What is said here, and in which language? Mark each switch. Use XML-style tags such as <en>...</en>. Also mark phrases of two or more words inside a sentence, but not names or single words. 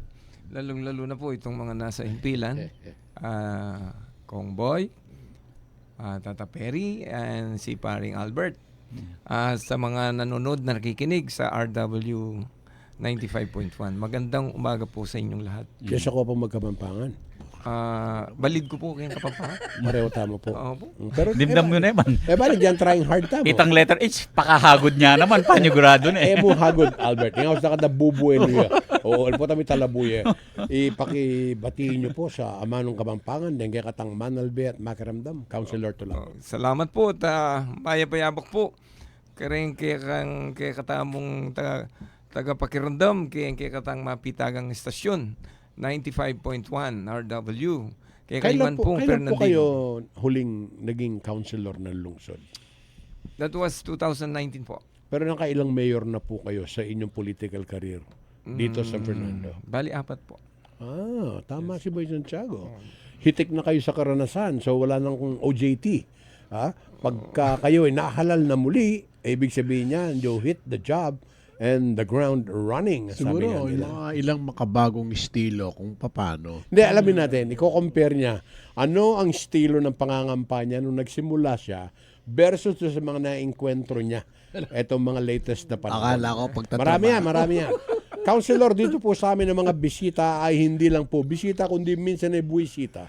<tl>Lalong-lalo na po itong mga nasa himpilan. Kong Boy, Tata Perry, and si Paring Albert. Sa mga nanonood na nakikinig sa RW 95.1. Magandang umaga po sa inyong lahat.</tl> <pam>Yes, ako pa magkapampangan. Balid ko po kayong kapampangan.</pam> <tl>Pareho tama po. Oo po. Pero,</tl> <pam>Dimdam mo na naman.</pam> <tl>balik yan,</tl> <en>trying hard tamo.</en> <pam>Itang letter H, pakahagod niya naman. Panyugurado na Eh eh. mo hagod, Albert.</pam> <tl>Ngayon sa kada bubuhay niya.</tl> <pam>Oo, po tayo talabuye. Ipakibatiin niyo po sa Amanong Kabampangan, then kay Katang Manalbe at Makiramdam, Councilor Tulabot. Salamat po at payapayabak po. Kaya kay katamong tagapakiramdam, kay katang mapitagang istasyon. 95.1 RW.</pam> <tl>Kaya Kailan kailan po pong kayo Fernandino. huling naging councilor ng lungsod?</tl> <en>That was 2019 po.</en> <tl>Pero nakailang mayor na po kayo sa inyong political career dito sa San Fernando? Bali, 4 po. Tama si Boy Santiago. Hitik na kayo sa karanasan, so wala nang OJT. Pagka kayo ay nahalal na muli, ibig sabihin niya,</tl> <en>you hit the job and the ground running.</en> <tl>Sabi nga Siguro, nila. ilang makabagong estilo kung paano. Hindi, alamin natin, i-compare niya, ano ang estilo ng pangangampanya nung nagsimula siya versus sa mga na-enkwentro niya. Etong mga latest na panahon. Akala ko pagtatrabaho. Marami yan. Counselor, dito po sa amin ng mga bisita ay hindi lang po bisita, kundi minsan ay buwisita.</tl>